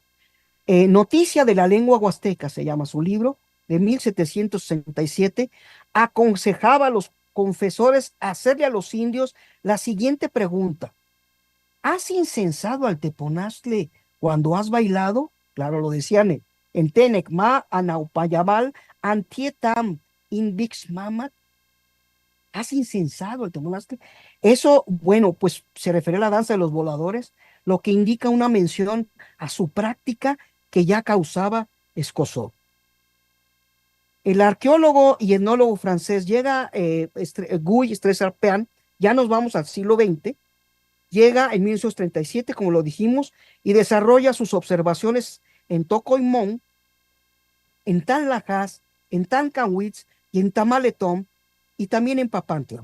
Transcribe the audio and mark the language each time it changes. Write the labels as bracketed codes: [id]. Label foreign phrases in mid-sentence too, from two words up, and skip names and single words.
[es] Noticia de la lengua huasteca, se llama su libro, de 1767, aconsejaba a los confesores hacerle a los indios la siguiente pregunta: ¿has incensado al teponaztle cuando has bailado? Claro, lo decían en Tenec, [hus] ma anaupayabal antietam invix mamat. [es] ¿Has incensado al teponaztle? Eso, bueno, pues se refiere a la danza de los voladores, lo que indica una mención a su práctica que ya causaba escozor. El arqueólogo y etnólogo francés Guy Streserspean, ya nos vamos al siglo XX, llega en 1937, como lo dijimos, y desarrolla sus observaciones en Tocoimón, en Tanlajas, en Tancanwitz y en Tamaletón, y también en Papantla.